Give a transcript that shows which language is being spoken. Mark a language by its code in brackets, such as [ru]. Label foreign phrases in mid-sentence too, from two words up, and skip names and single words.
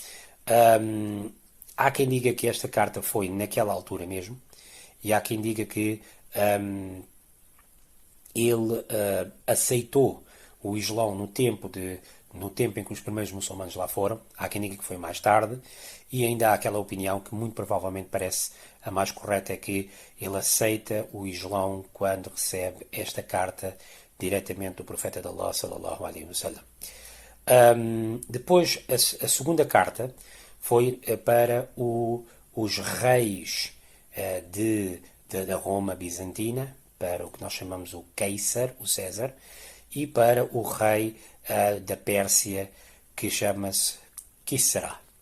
[pt] Há quem diga que esta carta foi naquela altura mesmo, e há quem diga que ele aceitou o Islão no tempo em que os primeiros muçulmanos lá foram. Há quem diga que foi mais tarde, e ainda há aquela opinião que muito provavelmente parece a mais correta, é que ele aceita o Islão quando recebe esta carta diretamente do profeta de Allah, [ar] صلى الله عليه وسلم. [pt] Depois, a segunda carta foi para os reis da Roma bizantina, para o que nós chamamos o Kaiser, o César, e para o rei da Pérsia, que chama-se Kisra.